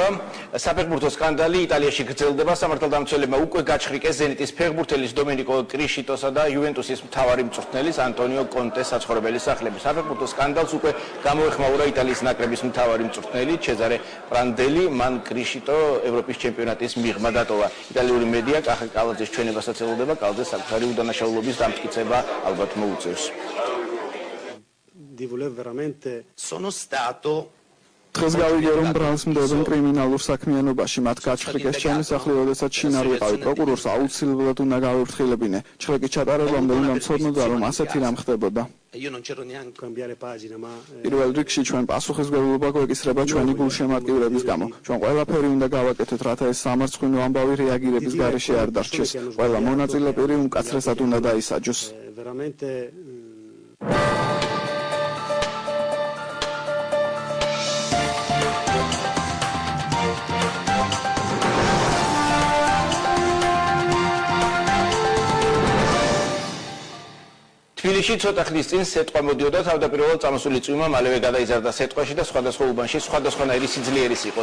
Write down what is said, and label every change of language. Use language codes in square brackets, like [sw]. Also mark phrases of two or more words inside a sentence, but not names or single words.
[ka] საფეხბურთო სკანდალი იტალიაში გრძელდება. სამართალდამცველებმა უკვე გაჩხრიკეს ზენიტის ფეხბურთელის დომენიკო კრიშიტოსა და იუვენტუსის მთავარი მწვრთნელის ანტონიო კონტეს საცხოვრებელი სახლები. საფეხბურთო სკანდალს უკვე გამოეხმაურა იტალიის ნაკრების მთავარი მწვრთნელი ჩეზარე პრანდელი, მან კრიშიტო ევროპის ჩემპიონატის მიღმა დატოვა. იტალიური მედია კახა კალაძის ჩვენებასაც ელოდება, კალაძეს საკუთარი უდანაშაულობის დამტკიცება ალბათ მოუწევს. [it] Di voler veramente sono stato [ka] დღეს გავიგე რომ ბრალს მდებენ კრიმინალურ საქმიანობაში მათ გაჩხრიკეს ჩემი სახლი როდესაც შინარ ვიყავი პროკურორს აუცილებლად უნდა გავერთხილებინე ჩხრეკი ჩატარებამდე უნდა მცოდნოდა რომ ასეთი რამ ხდებოდა [it] io non c'ero neanche cambiare pagina ma [ka] პირველ რიგში ჩვენ პასუხისმგებლობა გვეკისრება ჩვენი გულშემატკივრების გამო ჩვენ ყველაფერი უნდა გავაკეთოთ რათა ეს სამარცხვინო ამბავი რეაგირების გარეშე არ დარჩეს ყველა მონაწილე პირი უმკაცრესად უნდა დაისაჯოს [it] veramente [ka] თბილისში ცოტა ხნის წინ სეტყვა მოდიოდა თავდაპირველად წამოსული წვიმა მალევე გადაიზარდა სეტყვაში და სხვადასხვა უბანში სხვადასხვანაირი სიძლიერის იყო.